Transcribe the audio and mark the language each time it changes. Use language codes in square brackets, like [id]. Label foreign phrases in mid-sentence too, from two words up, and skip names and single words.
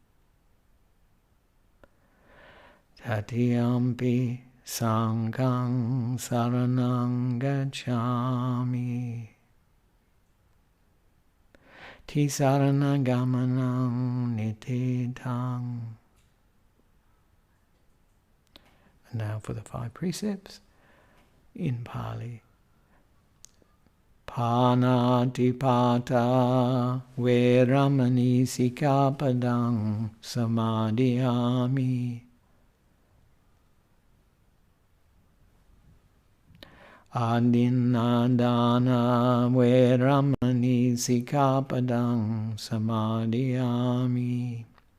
[pi] Tatiyampi sanghang saranang gacchāmi. Tisaranagamanam nititaṃ. [en] And now for the 5 precepts in Pali. [pi] Panatipata veramani sikapadaṃ samadhiyami. Adinadana veramani sikapadaṃ samadhiyami.